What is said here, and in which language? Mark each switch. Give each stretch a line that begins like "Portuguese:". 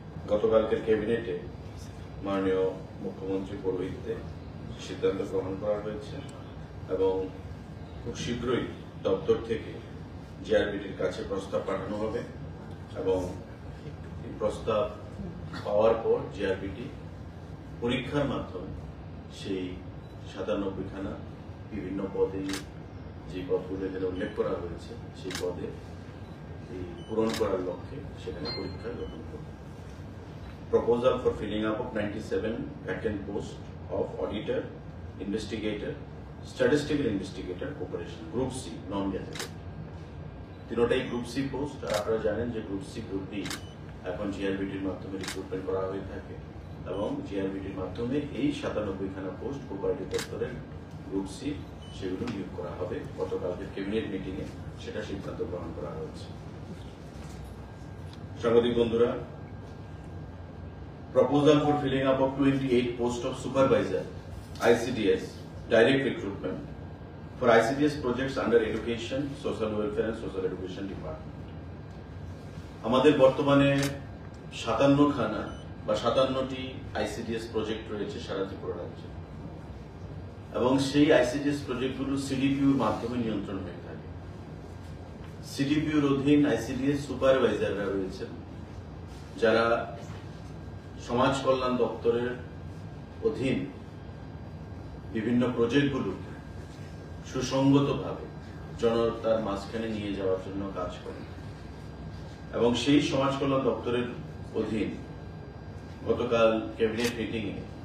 Bangla: গতকালকের ক্যাবিনেটে মাননীয় মুখ্যমন্ত্রী পৌরোহিত্যে সিদ্ধান্ত গ্রহণ করা হয়েছে এবং খুব শীঘ্রই দপ্তর থেকে জিআরবিটির কাছে প্রস্তাব পাঠানো হবে এবং এই প্রস্তাব পাওয়ার পর জিআরবিটি পরীক্ষার মাধ্যমে সেই 97 খানা বিভিন্ন পদে, যে পদগুলো এখানে উল্লেখ করা হয়েছে সেই পদে পূরণ করার লক্ষ্যে সেখানে পরীক্ষা গ্রহণ করবে।
English: Proposal for filling up of 97 vacant posts of auditor, investigator, statistical investigator, operation, Group C, non-gazetted.
Bangla: তিনটাই গ্রুপ সি পোস্ট। আপনারা জানেন যে গ্রুপ সি, গ্রুপ ডি এখন জিআরবিটির মাধ্যমে রিক্রুটমেন্ট করা হয়ে থাকে এবং জিআরবিটির মাধ্যমে এই 97 খানা পোস্ট কোঅপারেটিভ দপ্তরের গ্রুপ সি সেগুলো নিয়োগ করা হবে। গতকালকে ক্যাবিনেট মিটিং এ সেটা সিদ্ধান্ত গ্রহণ করা হয়েছে। সাংবাদিক বন্ধুরা,
English: proposal for filling up of 28 posts of supervisor, ICDS, direct recruitment for ICDS projects under education, social welfare and social education department.
Bangla: আমাদের বর্তমানে 57 খানা বা 57টি ICDS প্রজেক্ট রয়েছে সারা ত্রিপুরা রাজ্যে এবং সেই ICDS প্রজেক্টগুলো সিডিপিউর মাধ্যমে নিয়ন্ত্রণ হয়ে থাকে। সিডিপিউর অধীন ICDS সুপারভাইজাররা রয়েছেন যারা সমাজ কল্যাণ দপ্তরের অধীন বিভিন্ন প্রজেক্টগুলো সুসংগতভাবে জনতার মাঝখানে নিয়ে যাওয়ার জন্য কাজ করেন এবং সেই সমাজ কল্যাণ দপ্তরের অধীন গতকাল ক্যাবিনেট মিটিং এ